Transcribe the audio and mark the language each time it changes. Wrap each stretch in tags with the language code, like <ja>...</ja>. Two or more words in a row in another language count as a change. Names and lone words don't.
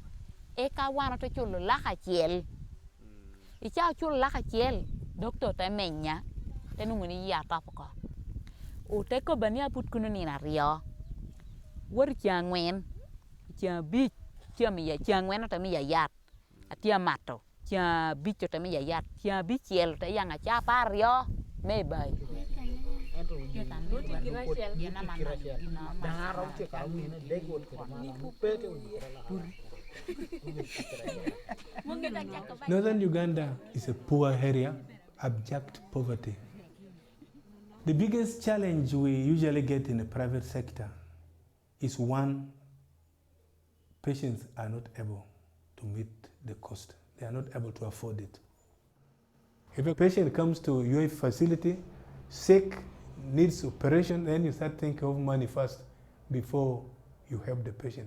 <ach>Eka wano te chulo laka chiel. Ichao chulo laka chiel, doctor te menya, te nunguni ya tapoko. O te ko bania put kuno nina rio. Wari chia ngwen, chia bich, chia miya, chia ngwen o te miya yat. Atia mato, chia bich o te miya yat, chia bich chiel te yanga cha pa rio, me bay.</ach> <en>Northern Uganda is a poor area, abject poverty. The biggest challenge we usually get in the private sector is one, patients are not able to meet the cost. They are not able to afford it. If a patient comes to your facility, sick, needs operation, then you start thinking of money first before you help the patient.</en>